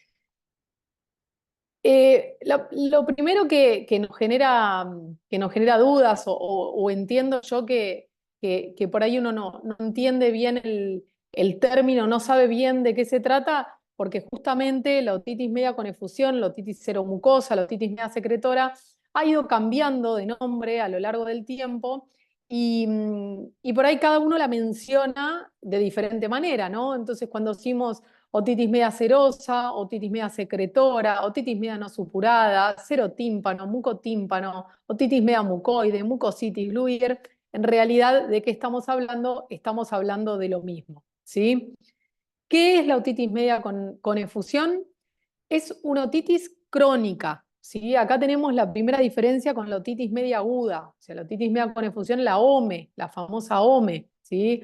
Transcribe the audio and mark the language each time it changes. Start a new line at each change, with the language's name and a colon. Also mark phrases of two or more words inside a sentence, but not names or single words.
Spanish: Lo primero que nos genera dudas o entiendo yo que por ahí uno no entiende bien el término, no sabe bien de qué se trata, porque justamente la otitis media con efusión, la otitis seromucosa, la otitis media secretora, ha ido cambiando de nombre a lo largo del tiempo y por ahí cada uno la menciona de diferente manera, ¿no? Entonces cuando decimos otitis media serosa, otitis media secretora, otitis media no supurada, serotímpano, mucotímpano, otitis media mucoide, mucositis, Luyer. En realidad, ¿de qué estamos hablando? Estamos hablando de lo mismo, ¿sí? ¿Qué es la otitis media con efusión? Es una otitis crónica, ¿sí? Acá tenemos la primera diferencia con la otitis media aguda, o sea, la otitis media con efusión, la OME, la famosa OME, ¿sí?